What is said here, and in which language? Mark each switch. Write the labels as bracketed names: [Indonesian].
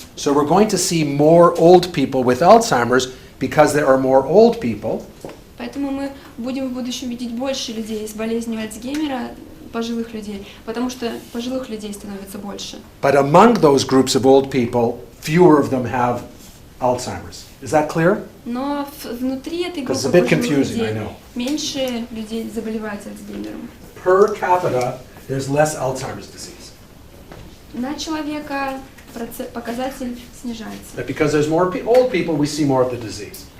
[English] So we're going to see more old people with Alzheimer's because there are more old people. [Russian] Поэтому мы будем в будущем видеть больше людей с болезнью Альцгеймера, пожилых людей, потому что пожилых людей становится больше. [English] But among those groups of old people, fewer of them have Alzheimer's. Is that clear? [Russian] Но внутри этой [English] Because it's [Russian] группы [English] a bit confusing, I [Russian] людей [English] know. [Russian] меньше людей заболевает Альцгеймером. [English] Per capita, there's less Alzheimer's disease. [Russian] На человека показатель снижается. [English] But because there's more old people, we see more of the disease.